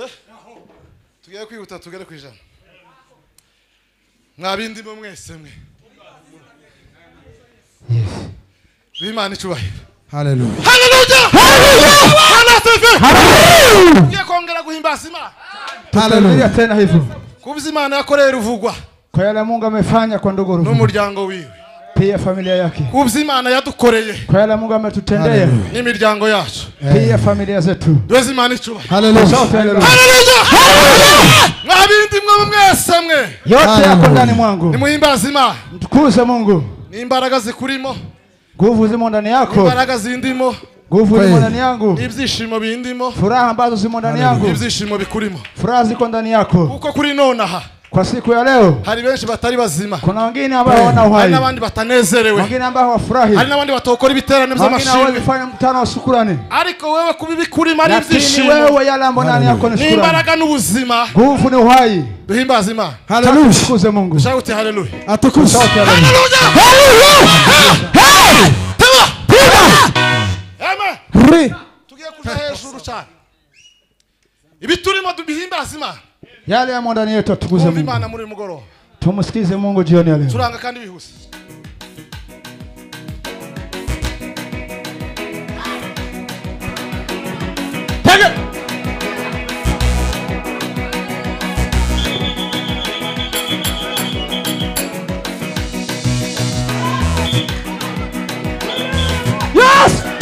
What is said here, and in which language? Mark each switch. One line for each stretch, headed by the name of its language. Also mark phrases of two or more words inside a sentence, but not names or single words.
Kinyarwanda: Tugiye kwihuta tugere kwijana. Mwabindi mu mwese mwe. Yes. Bimana icubahiro. Hallelujah. Hallelujah. Hallelujah. Hallelujah. Tugiye kongera guhimbaza Imana.
Swahili: Hallelujah tena hivyo.
Kinyarwanda: Kubiza Imana yakorera uvugwa.
Swahili: Kwa yale Mungu amefanya kwa ndugu Ruvuma.
Kinyarwanda: N'umuryango wiwe.
Swahili: Pia familia yake.
Kinyarwanda: Kubiza Imana yadukoreye.
Swahili: Kwa yale Mungu ametutendea.
Kinyarwanda: N'imiryango yacu.
Swahili: Pia familia zetu.
Kinyarwanda: Duweze Imana icubahiro. Hallelujah. Hallelujah. Mwabindi mwe mwese mwe.
Swahili: Yote yako ndani mwangu.
Kinyarwanda: Nimuhimbaza Imana.
Swahili: Mtukuze Mungu.
Kinyarwanda: N'imbaraga zikurimo.
Swahili: Nguvu zimo ndani yako.
Kinyarwanda: Imbaraga zindimo.
Swahili: Nguvu zimo ndani yangu.
Kinyarwanda: Ibyishimo bindimo.
Swahili: Furaha ambazo zimo ndani yangu.
Kinyarwanda: Ibyishimo bikurimo.
Swahili: Furaha ziko ndani yako.
Kinyarwanda: Uko kuri nonaha.
Swahili: Kwa siku ya leo
Kinyarwanda: Hari benshi batari bazima.
Swahili: kuna wengine ambao wana uhai.
Kinyarwanda: Hari n'abandi batanezerewe.
Swahili: Wengine ambao hawafurahi.
Kinyarwanda: Hari n'abandi batokora ibiterane by'amashimwe.
Swahili: Wengine walifanya mkutano wa shukrani.
Kinyarwanda: Ariko wewe kubibikurima ari
Swahili: Lakini
Kinyarwanda: ibyishimo.
Swahili: wewe yale ambayo ndani yako ni shukrani.
Kinyarwanda: N'imbaraga n'ubuzima.
Swahili: Nguvu ni uhai.
Kinyarwanda: Duhimbaza Imana.
Swahili: Hallelujah. Tukuze Mungu.
English: Shout hallelujah.
Swahili: Atukuze. Hallelujah. Amen.
Kinyarwanda: Tugiye kuja hejuru cyane. Ibiturimo dubihimbaza Imana.
Swahili: Yale ya ndani yetu tukuze Mungu. Mungu.
Kinyarwanda: Imana muri mugoro.
Swahili: Tumsikize Mungu jioni ya leo.
Kinyarwanda: Turanga kandi bihuse. Tege. Yes!